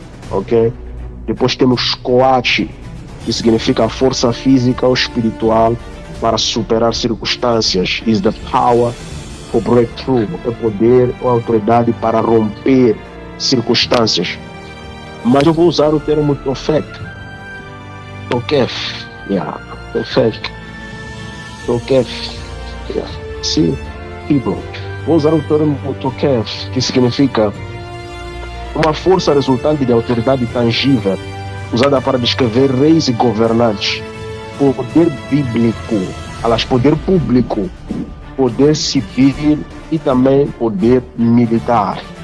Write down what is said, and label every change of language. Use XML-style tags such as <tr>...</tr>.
<pt>Ok, depois temos Koachi, que significa a força física ou espiritual para superar circunstâncias.</pt> <en>Is the power for breakthrough,</en> <pt>é poder ou autoridade para romper circunstâncias. Mas eu vou usar o termo Tofek.</pt> <en>Tokef, yeah, Tofek, yeah,</en> <pt>sim,</pt> <en>Hebrew.</en> <pt>Vou usar o termo Tokef, que significa uma força resultante de autoridade tangível, usada para descrever reis e governantes, poder bíblico, poder público, poder civil e também poder militar.</pt>